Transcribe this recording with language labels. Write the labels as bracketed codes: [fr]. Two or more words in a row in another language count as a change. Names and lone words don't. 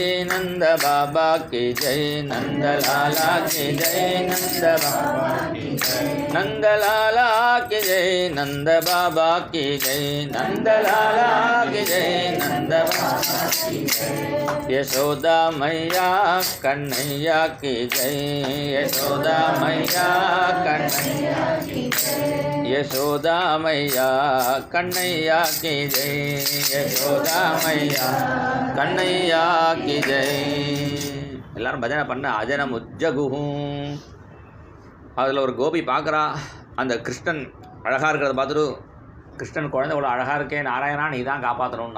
[hi] नंद बाबा की जय, नंदलाला की जय, नंद बाबा की जय, नंदलाला की जय, नंद बाबा की जय, नंदलाला की जय, नंद बाबा की जय, यशोदा मैया कन्हैया की जय, यशोदा मैया यशोदा मैया कन्हैया की जय, यशोदा मैया कन्हैया की जय. [ta] எல்லாரும் பஜனை பண்ண அஜனம் உஜ்ஜகுஹும். அதில் ஒரு கோபி பார்க்குறா, அந்த கிருஷ்ணன் அழகாக இருக்கிறத பார்த்துட்டு, கிருஷ்ணன் குழந்தை இவ்வளோ அழகாக இருக்கே நாராயணா நீ தான் காப்பாற்றணும்னா.